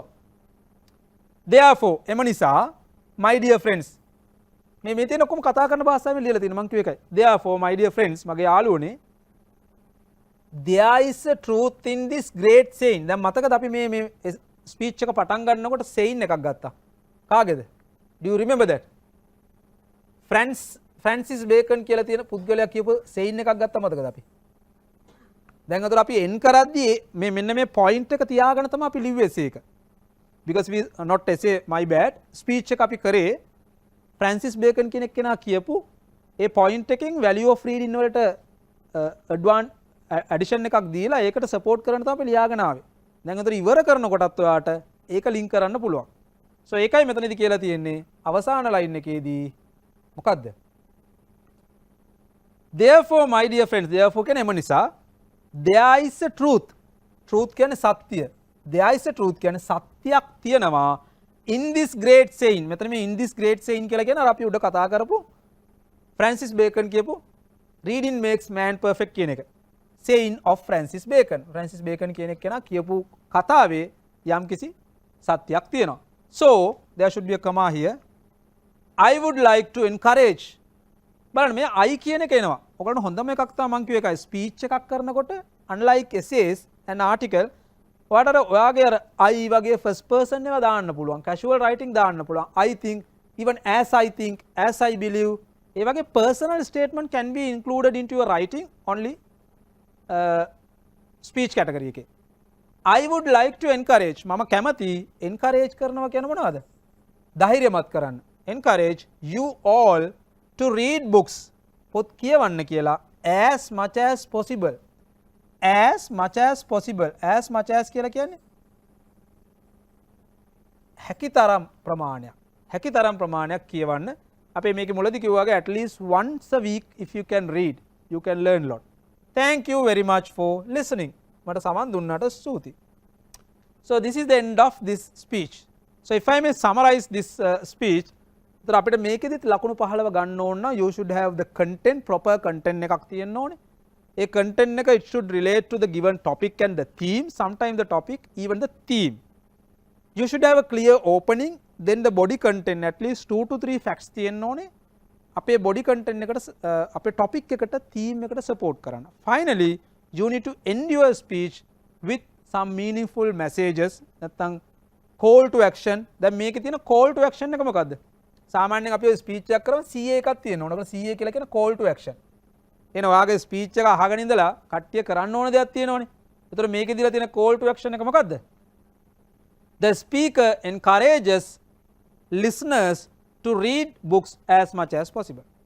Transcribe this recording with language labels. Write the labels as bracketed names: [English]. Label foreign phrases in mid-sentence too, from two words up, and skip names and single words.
[English] therefore, [Sinhala] එම නිසා [English] my dear friends, [Sinhala] මේ තියෙන ඔක්කොම කතා කරන භාෂාවෙන් ලියලා තියෙනවා මම කිව්ව එකයි. [English] therefore my dear friends, [Sinhala] මගේ යාළුවනේ, [English] there is a truth in this great saying. [Sinhala] දැන් මතකද අපි මේ ස්පීච් එක පටන් ගන්නකොට saying එකක් ගත්තා. කාගේද? [English] do you remember that? [Sinhala] ෆ්‍රැන්සිස් බේකන් කියලා තියෙන පුද්ගලයා කියපු saying එකක් ගත්තා මතකද අපි? දැන් අතට අපි end කරද්දී මෙන්න මේ point එක තියාගෙන තමයි අපි ලිව්වේ essay එක. [English] because we not essay, my bad, speech [Sinhala] එක අපි කරේ ෆ්‍රැන්සිස් බේකන් කියන කෙනා කියපු ඒ point එකෙන් [English] value of reading [Sinhala] වලට addition එකක් දීලා ඒකට support කරන්න තමයි අපි ලියාගෙන ආවේ. දැන් උතර ඉවර කරනකොටත් ඔයාට ඒක link කරන්න පුළුවන්. so ඒකයි මෙතනදි කියලා තියෙන්නේ අවසාන line එකේදී මොකද්ද? [English] therefore my dear friends, therefore [Sinhala] කියන්නේ එම නිසා [English] there is a truth. [Sinhala] truth කියන්නේ සත්‍ය. [English] there is a truth [Sinhala] කියන්නේ සත්‍යයක් තියෙනවා [English] in this great saying. [Sinhala] මෙතන මේ [English] in this great saying [Sinhala] කියලා කියන අර අපි උඩ කතා කරපු ෆ්‍රැන්සිස් බේකන් කියපු [English] reading makes man perfect [Sinhala] කියන එක. [English] saying of Francis Bacon. [Sinhala] Francis Bacon කියන එක කෙනා කියපු කතාවේ යම්කිසි සත්‍යයක් තියෙනවා. [English] so there should be a comma here. I would like to encourage. [Sinhala] බලන්න මේ I කියන එක එනවා. ඔයගොල්ලෝ හොඳම එකක් තමයි මම කිව්ව එකයි speech එකක් කරනකොට [English] unlike essays and article [Sinhala] ඔයාට ඔයාගේ අර I වගේ [English] first person [Sinhala] ඒවා දාන්න පුළුවන්. [English] casual writing [Sinhala] දාන්න පුළුවන්. [English] I think, even as I think, as I believe. [Sinhala] ඒ වගේ [English] personal statement can be included into your writing only speech category එකේ. I would like to encourage. [Sinhala] මම කැමති encourage කරනවා කියන මොනවද? ධෛර්යමත් කරන්න. [English] encourage you all to read books. [Sinhala] පොත් කියවන්න කියලා [English] as much as possible. as much as possible. as much as [Sinhala] කියලා කියන්නේ හැකිතරම් ප්‍රමාණයක්. හැකිතරම් ප්‍රමාණයක් කියවන්න. අපේ මේකේ මුලදී කිව්වාගේ [English] at least once a week if you can read, you can learn a lot. Thank you very much for listening. [Sinhala] මට සමන් දුන්නාට ස්තුතියි. [English] So this is the end of this speech. So if I may summarize this speech, [Sinhala] तर අපිට මේකෙදිත් ලකුණු 15 ගන්න ඕන නම් [English] you should have the content, proper content [Sinhala] එකක් තියෙන්න ඕනේ. [English] ඒ content එක it should relate to the given topic and the theme, sometimes the topic, even the theme. You should have a clear opening, then the body content, at least 2 to 3 facts [Sinhala] තියෙන්න ඕනේ. අපේ [English] body content [Sinhala] එකට අපේ topic එකට theme එකට support කරන්න. [English] Finally, you need to end your speech with some meaningful messages. නැත්නම් call to action. [Sinhala] දැන් මේකේ තියෙන [English] call to action [Sinhala] එක මොකද්ද? සාමාන්‍යයෙන් අපි ස්පීච් එකක් කරාම CA එකක් තියෙනවා. ඒකට CA කියලා කියන [English] call to action. [Sinhala] එන ඔයාගේ ස්පීච් එක අහගෙන ඉඳලා කට්ටිය කරන්න ඕන දෙයක් තියෙනවනේ. ඒතර මේකේ දීලා තියෙන [English] call to action [Sinhala] එක මොකද්ද? [English] The speaker encourages listeners to read books as much as possible.